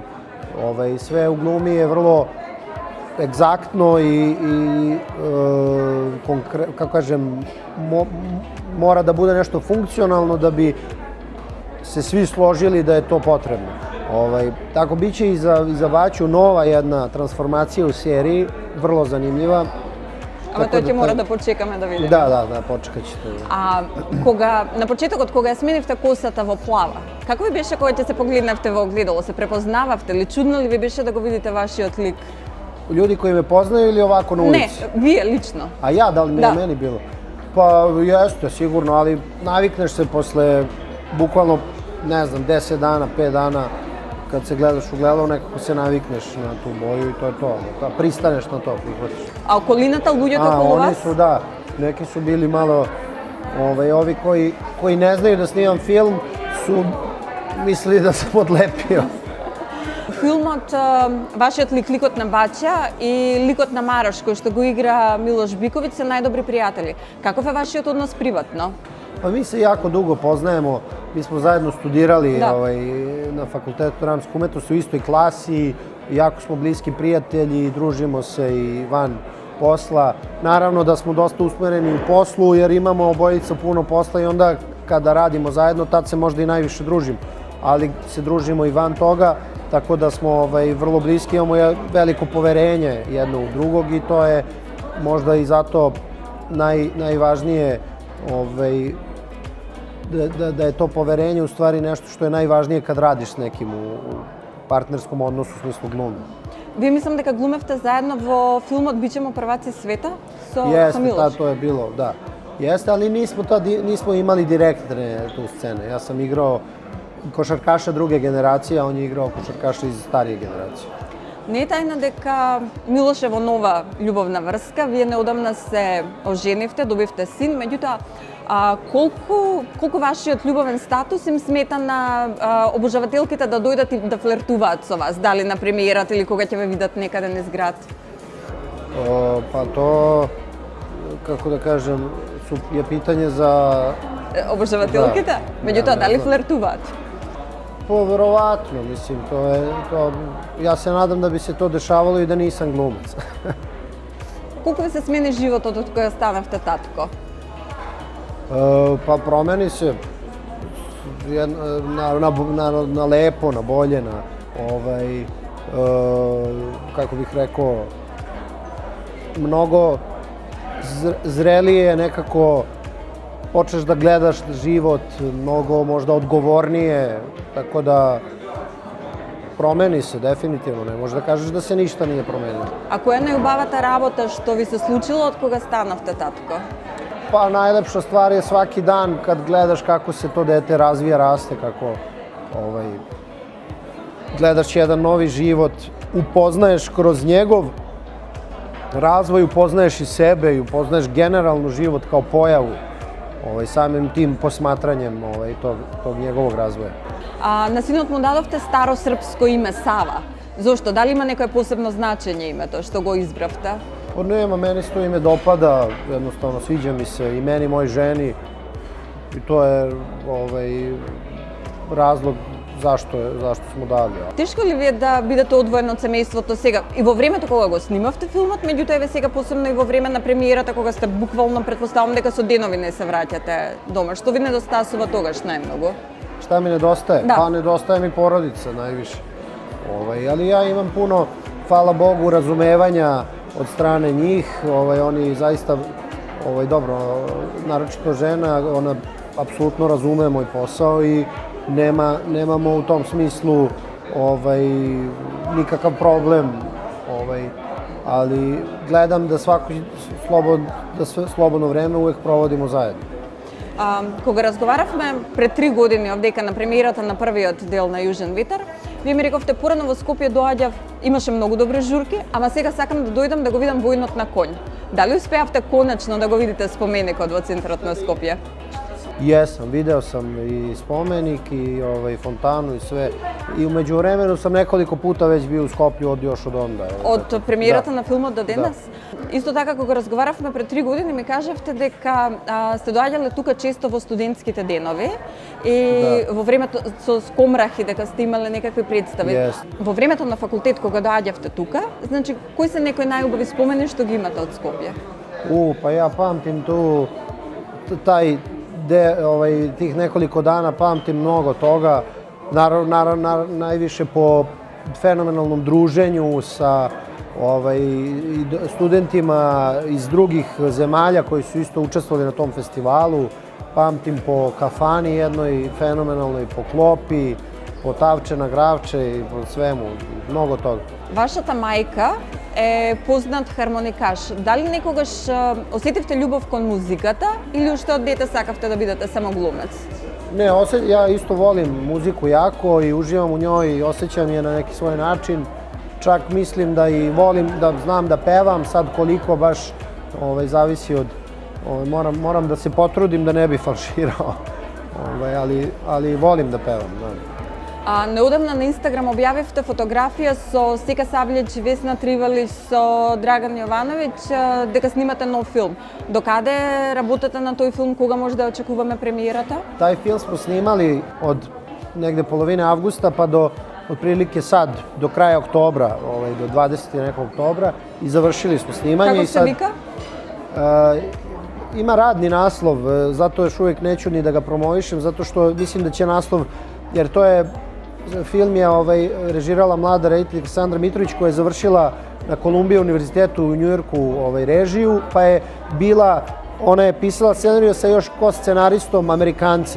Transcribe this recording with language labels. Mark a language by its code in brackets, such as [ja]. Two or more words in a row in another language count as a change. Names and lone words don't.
[sr] Sve u glumi je vrlo egzaktno i kako kažem, mora da bude nešto funkcionalno da bi se svi složili da je to potrebno. Tako bit će i za Baću nova jedna transformacija u seriji, vrlo zanimljiva. [mk] Ама тој ќе мора да почекаме да видиме. [sr] Da, počekat ćete. [mk] А на почетокот кога ја сменивте косата во плава, како ви беше кога ќе се погледнавте во огледало? Се препознававте ли? Чудно ли ви беше да го видите вашиот лик? [sr] Ljudi koji me poznaju ili ovako na ulici? [mk] Не, вие лично. [sr] A ja, da li mi je meni bilo? Pa jeste, sigurno, ali navikneš se posle bukvalno, ne znam, 10 dana, 5 dana, kad se gledaš u gledalo, nekako se navikneš na tu boju i to je to. Pristaneš na to, prihvatiš. [mk] А околината, луѓето околу [sr] Oni [mk] вас? [sr] su, da, neki su bili malo, ovi koji ne znaju da snimam film, su mislili da sam odlepio. [mk] Филмот, вашиот лик, ликот на Баќа и ликот на Марош, кој што го игра Милош Биковиќ, се најдобри пријатели. Каков е вашиот однос приватно? [sr] Pa mi se jako dugo poznajemo, mi smo zajedno studirali na Fakultetu dramske umetnosti u istoj klasi, jako smo bliski prijatelji, družimo se i van posla. Naravno da smo dosta usmereni u poslu jer imamo obojica puno posla i onda kada radimo zajedno, tad se možda i najviše družimo. Ali se družimo i van toga, tako da smo vrlo bliski, imamo veliko poverenje jedno u drugog i to je možda i zato najvažnije da je to poverenje u stvari nešto što je najvažnije kad radiš s nekim u partnerskom odnosu u smislu glume. [mk] Вие мислам дека глумевте заедно во филмот Бичемо прваци света со [sr] Jeste, [mk] Милош. [sr] to je bilo, da. Jeste, ali nismo imali direktne tu scene. Ja sam igrao košarkaša druge generacije, a on je igrao košarkaša iz starije generacije. [mk] Не е тајна дека Милош е во нова љубовна врска, вие неодамна се оженивте, добивте син, меѓутоа колку вашиот љубовен статус им смета на обожавателките да дојдат и да флиртуваат со вас, дали на премиерата или кога ќе ве видат некаде низ град? [sr] Pa to, kako da kažem, je pitanje za... [mk] Обожавателките? Меѓутоа, дали флиртуваат? [sr] Pa verovatno, mislim, ja se nadam da bi se to dešavalo i da nisam glumac. [mk] Колку ви се смени животот од кога станавте татко? [sr] Pa promeni se na lepo, na bolje, kako bih rekao, mnogo zrelije nekako počneš da gledaš život, mnogo možda odgovornije, tako da promeni se definitivno, ne možeš da kažeš da se ništa nije promenilo. [mk] А која е најубавата работа што ви се случило од кога станавте татко? [sr] Pa najlepša stvar je svaki dan kad gledaš kako se to dete razvija, raste, kako gledaš jedan novi život, upoznaješ kroz njegov razvoj, upoznaješ i sebe i upoznaješ generalno život kao pojavu, samim tim posmatranjem tog njegovog razvoja. [mk] На синот му дадовте старо српско име Сава. Зошто? Дали има некое посебно значење името што го избравте? [sr] Pa nema, meni se to ime dopada, jednostavno sviđa mi se i meni i moj ženi i to je razlog zašto smo dali. [mk] Тешко ли ви е да бидете одвоено од семејството сега и во времето кога го снимавте филмот, меѓутоа еве сега посебно и во време на премиерата кога сте буквално, предпоставам дека со денови не се враќате дома. Што ви недостасува тогаш најмногу? [sr] Šta mi nedostaje? Da. Pa nedostaje mi porodica najviše. Ali ja imam puno, hvala Bogu, razumevanja od strane njih. Oni zaista, dobro, naročito žena, ona apsolutno razume moj posao i nemamo u tom smislu nikakav problem. Ali gledam da slobodno vreme uvek provodimo zajedno. [mk] Кога разговаравме пред 3 години овдека на премиерата на првиот дел на Јужен ветар, вие ми рековте порано во Скопје доаѓав, имаше многу добри журки, ама сега сакам да дојдам да го видам војнот на конј. Дали успеавте конечно да го видите споменикот во центарот на Скопје? [sr] Jesam, video sam i spomenik i fontanu i sve. I umeđu vremenu sam nekoliko puta već bio u Skoplju još od onda. [mk] Од премиерата на филмот до денес? Исто така, кога разговаравме пред 3 години, ми кажавте дека сте доаѓале тука често во студентските денови и во времето со Скомрах и дека сте имале некакви представи. Во времето на факултет, кога доаѓавте тука, значи, кои се некои најубави спомени што ги имате од Скопје? [sr] Pa ja pamtim tu tih nekoliko dana, pamtim mnogo toga. naravno, najviše po fenomenalnom druženju sa studentima iz drugih zemalja koji su isto učestvovali na tom festivalu. Pamtim po kafani jednoj fenomenalnoj, po klopi, po Tavče na Gravče i po svemu, mnogo toga. [mk] Вашата мајка е познат хармоникаш. Дали некогаш осетивте љубов кон музиката или уште од дете сакавте да бидете само глумец? [sr] Ne, ja isto volim muziku jako i uživam u njoj i osjećam je na neki svoj način. Čak mislim da i volim, da znam da pevam, sad koliko baš zavisi od... Moram da se potrudim da ne bi falširao, ali volim da pevam. [mk] Неодамна на Инстаграм објавивте фотографија со Сека Савлиќ, Весна Тривалич, со Драган Јовановиќ, дека снимате нов филм. Докаде работите на тој филм, кога може да очекуваме премиерата? [sr] Taj film smo snimali od negde polovine avgusta pa do otprilike sad, do kraja oktobra, do 20. nekog oktobra i završili smo snimanje. [mk] Како се вика? [sr] Ima radni naslov, zato još uvijek neću ni da ga promovišem, zato što mislim da će naslov, jer to je, film je režirala mlada rediteljica Aleksandra Mitrović koja je završila na Columbia univerzitetu u Njujorku režiju, pa je bila, ona je pisala scenariju sa još scenaristom Amerikancem.